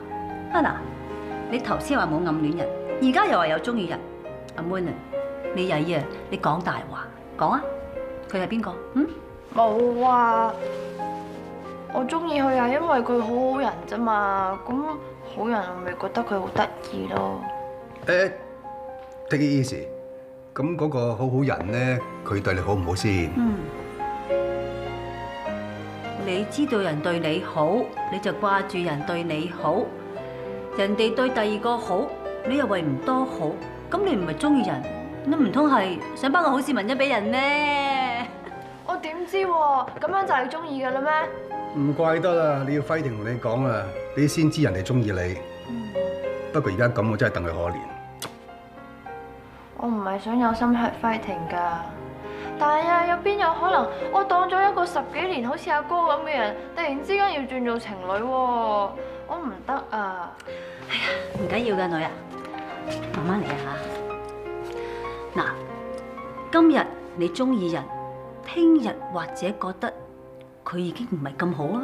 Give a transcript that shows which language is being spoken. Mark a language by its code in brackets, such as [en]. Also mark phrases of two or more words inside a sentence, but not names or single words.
[yue] 啊嗱，你頭先話冇暗戀人，而家又話有中意人。阿 Moon 啊，你曳啊，你講大話，講啊！佢係邊個？冇啊！我中意佢係因為佢好好人啫嘛。咁好人我咪覺得佢好得意咯。 [en] take it easy。 [yue] 咁嗰個好好人咧，佢對你好唔好先？你知道人對你好，你就掛住人對你好。人哋對第二個好，你又為唔多好，咁你唔係中意人，你唔通係想頒個好市民恩俾人咩？我點知喎？咁樣就係中意嘅啦咩？唔怪得啦，你要輝婷同你講啊，你先知人哋中意你。不過而家咁，我真係戥佢可憐。我唔係想有心 [en] hurt fighting [yue] 㗎，但係啊，有邊有可能我當咗一個10幾年好似阿哥咁嘅人，突然之間要轉做情侶喎？我唔得啊！哎呀，唔緊要㗎，女啊，慢慢嚟啊嚇。嗱，今日你中意人，聽日或者覺得佢已經唔係咁好啊。